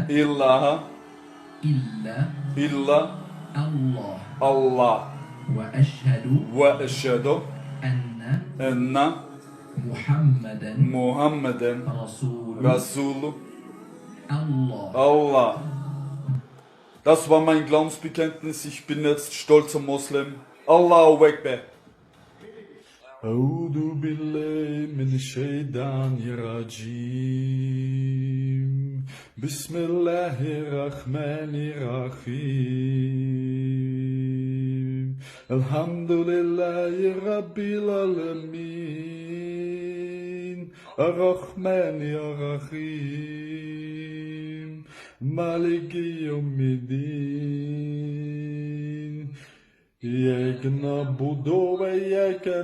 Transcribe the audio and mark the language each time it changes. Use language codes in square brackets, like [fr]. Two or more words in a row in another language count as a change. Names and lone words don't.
[ar] إله إلا إلا الله الله وأشهد وأشهد أن أن محمدا محمدا رسول رسول الله. Allah. [de] Das war mein Glaubensbekenntnis. Ich bin jetzt stolzer Muslim. [ar] الله أكبر. أعوذ بالله من الشيطان الرجيم بسم الله الرحمن الرحيم الحمد لله رب العالمين الرحمن الرحيم مالك يوم الدين إياك نعبد وإياك